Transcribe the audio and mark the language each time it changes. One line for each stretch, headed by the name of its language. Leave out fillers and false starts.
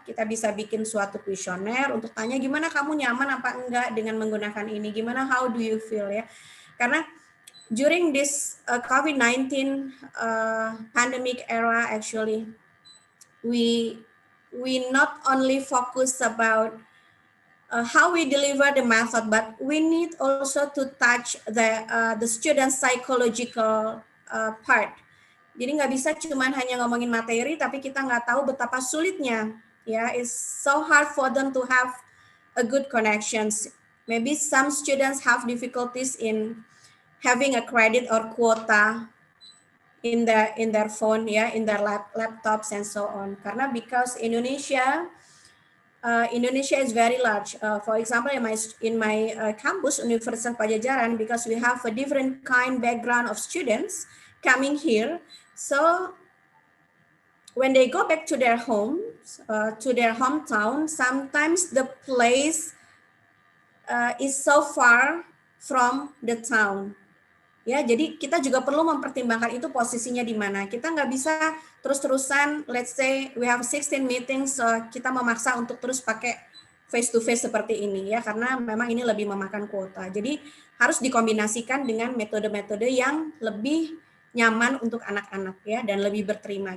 Indonesian: Kita bisa bikin suatu kuesioner untuk tanya gimana kamu nyaman apa enggak dengan menggunakan ini.
English: Gimana, how do you feel ya. Karena during this COVID-19 pandemic era actually we not only focus about how we deliver the method, but we need also to touch the student psychological part.
Indonesian: Jadi nggak bisa cuman hanya ngomongin materi, tapi kita nggak tahu betapa sulitnya.
English: Ya, it's so hard for them to have a good connections. Maybe some students have difficulties in having a credit or quota in their phone ya, in their laptops and so on. Karena because Indonesia is very large. For example, in my campus Universitas Padjadjaran, because we have a different kind background of students coming here, so when they go back to their homes, to their hometown, sometimes the place is so far from the town.
Indonesian: Ya, jadi kita juga perlu mempertimbangkan itu posisinya di mana. Kita nggak bisa terus-terusan,
English: let's say we have 16 meetings,
Indonesian: kita memaksa untuk terus pakai face to face seperti ini ya, karena memang ini lebih memakan kuota. Jadi harus dikombinasikan dengan metode-metode yang lebih nyaman untuk anak-anak ya, dan lebih berterima.